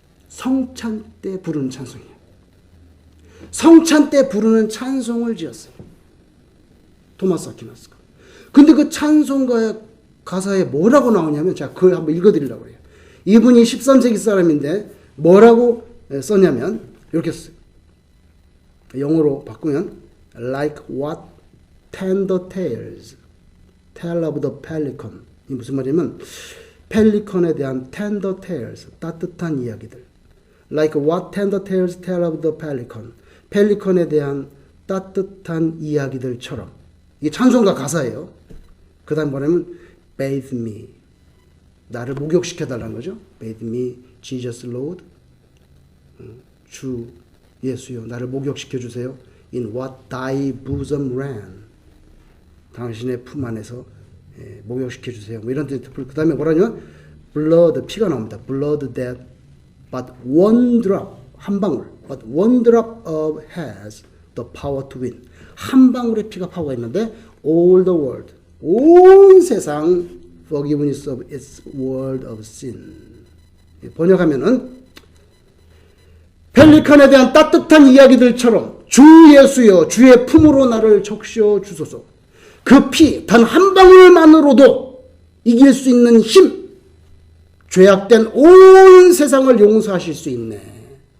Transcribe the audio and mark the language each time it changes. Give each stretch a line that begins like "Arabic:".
Korean: 성찬 때 부르는 찬송이에요. 성찬 때 부르는 찬송을 지었어요. 토마스 아퀴나스가. 근데 그 찬송가의 가사에 뭐라고 나오냐면 제가 그걸 한번 읽어드리려고 해요. 이분이 13세기 사람인데 뭐라고 썼냐면 이렇게 썼어요. 영어로 바꾸면
English: Like what tender tales tell of the pelican.
Korean: 이 무슨 말이냐면 펠리컨에 대한
English: tender tales,
Korean: 따뜻한 이야기들.
English: Like what tender tales tell of the pelican.
Korean: 펠리컨에 대한 따뜻한 이야기들처럼. 이게 찬송가 가사예요. 그 다음 뭐냐면
English: bathe me.
Korean: 나를 목욕시켜달라는 거죠.
English: bathe me, Jesus Lord.
Korean: 주 예수요, 나를 목욕시켜주세요.
English: In what thy bosom ran.
Korean: 당신의 품 안에서 목욕시켜주세요. 뭐 이런 뜻. 그 다음에 뭐라냐면 blood, 피가 나옵니다.
English: blood that but one drop,
Korean: 한 방울.
English: but one drop of has the power to win.
Korean: 한 방울의 피가 파워가 있는데
English: all the world,
Korean: 온 세상
English: forgiveness of its world of sin.
Korean: 번역하면은 펠리칸에 대한 따뜻한 이야기들처럼 주 예수여 주의 품으로 나를 적셔 주소서. 그 피 단 한 방울만으로도 이길 수 있는 힘, 죄악된 온 세상을 용서하실 수 있네.